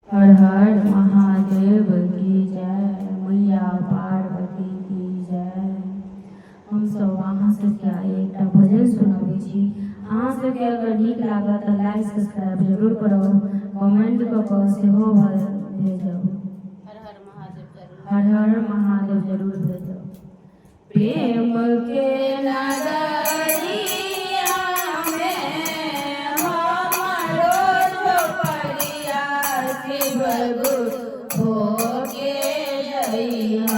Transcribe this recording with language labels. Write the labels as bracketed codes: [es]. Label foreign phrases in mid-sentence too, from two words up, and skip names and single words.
[mai] हर हर महादेव की जय, मैया पार्वती की जय। हम सब अहाँ सबके एक भजन सुनाबै छी। अहाँ सबके अगर नीक लागत तऽ [en] like subscribe [mai] जरूर करब, कमेंट कऽ कऽ सेहो भेजब। हर हर महादेव जरूर भेजब। प्रेम के नगरिया में हमरो झोपड़िया शिव गुरु होके जइहा।